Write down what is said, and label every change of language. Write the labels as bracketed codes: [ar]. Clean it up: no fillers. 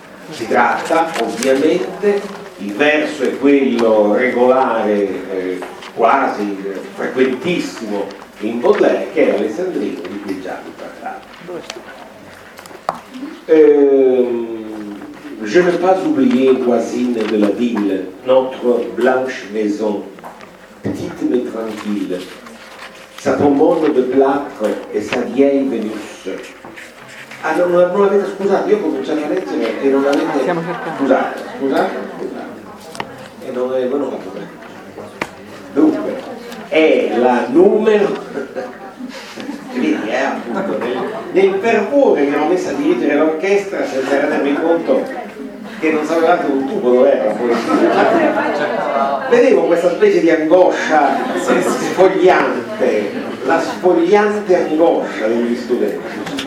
[it] Si tratta, ovviamente, il verso è quello regolare, quasi frequentissimo in Baudelaire, che è Alessandrino, di cui già vi parlavo. [fr] Je n'ai pas oublié, voisine de la ville, notre blanche maison, petite mais tranquille, sa pomone de plâtre et sa vieille Vénus. [it] Ah, non, non, non l'avete, scusate, io ho cominciato a leggere e non l'avete. Siamo cercando. Scusate. E non avevano fatto bene. Dunque, è la numero. Quindi, appunto, nel fervore che l'ho messa a dirigere l'orchestra, senza rendermi conto che non sapevate un tubo dove era, vedevo questa specie di angoscia sfogliante, la sfogliante angoscia degli studenti.